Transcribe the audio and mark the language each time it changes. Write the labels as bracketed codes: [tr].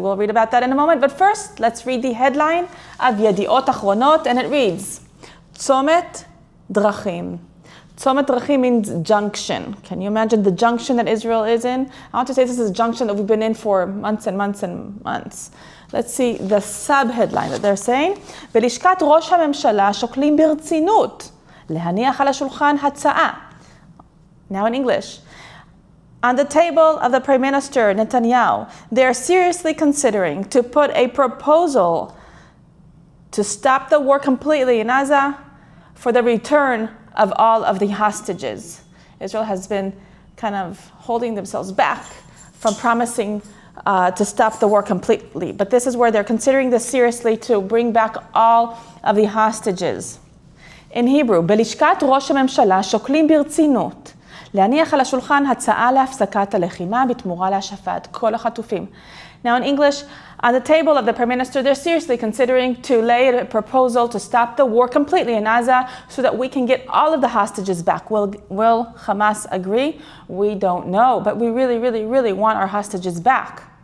[en] We'll read about that in a moment, but first, let's read the headline of Yediot Achronot, and it reads, Tzomet Drachim. Tzomet Drachim means junction. Can you imagine the junction that Israel is in? I want to say this is a junction that we've been in for months and months and months. Let's see the sub-headline that they're saying. [he] בלשכת ראש הממשלה שוקלים ברצינות להניח על השולחן הצעה. [en] Now in English. On the table of the Prime Minister Netanyahu, they're seriously considering to put a proposal to stop the war completely in Gaza for the return of all of the hostages. Israel has been kind of holding themselves back from promising to stop the war completely. But this is where they're considering this seriously, to bring back all of the hostages. In Hebrew, [he] בלשכת ראש הממשלה שוקלים ברצינות להניח על השולחן הצעה להפסקת הלחימה בתמורה להשבת כל החטופים. [en] Now in English, on the table of the Prime Minister, they're seriously considering to lay a proposal to stop the war completely in Gaza so that we can get all of the hostages back. Will Hamas agree? We don't know, but we really, really, really want our hostages back.